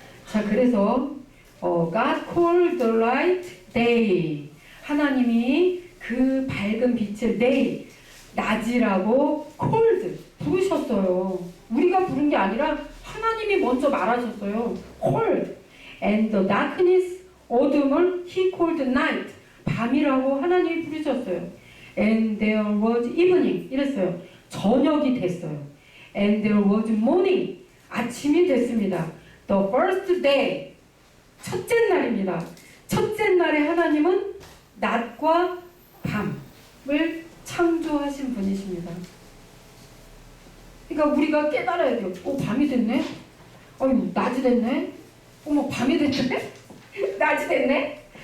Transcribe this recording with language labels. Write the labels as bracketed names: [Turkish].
[Korean] 자, 그래서 [English] God called the light day. [Korean] 하나님이 그 밝은 빛을 day, 낮이라고 called, 부르셨어요. 우리가 부른 게 아니라 하나님이 먼저 말하셨어요. [English] called. And the darkness, [Korean] 어둠을 [English] he called night, [Korean] 밤이라고 하나님이 부르셨어요. [English] And there was evening, [Korean] 이랬어요. 저녁이 됐어요. [English] And there was morning, [Korean] 아침이 됐습니다. [English] The first day, [Korean] 첫째 날입니다. 첫째 날에 하나님은 낮과 밤을 창조하신 분이십니다. 그러니까 우리가 깨달아야 돼요. 밤이 됐네? 낮이 됐네? 밤이 됐네? 낮이 됐네?